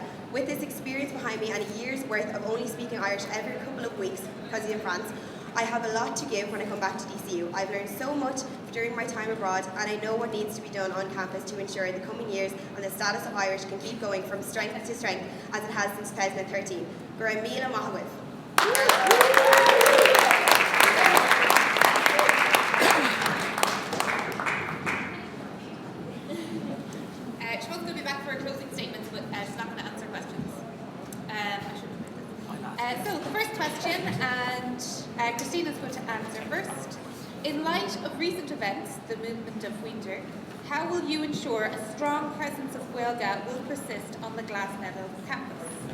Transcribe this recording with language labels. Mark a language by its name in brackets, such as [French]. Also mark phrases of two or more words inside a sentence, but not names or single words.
[English] With this experience behind me and a year's worth of only speaking Irish every couple of weeks because I'm in France, I have a lot to give when I come back to DCU. I've learned so much during my time abroad, and I know what needs to be done on campus to ensure in the coming years and the status of Irish can keep going from strength to strength as it has since 2013. [Irish] Gur míle maith agaibh. [English] Siobhan's going to be back for a closing statement, but she's not going to answer questions. So the first question, and Christina's going to answer first. In light of recent events, the movement of winter, how will you ensure a strong presence of Gaeilge will persist on the Glasneville campus?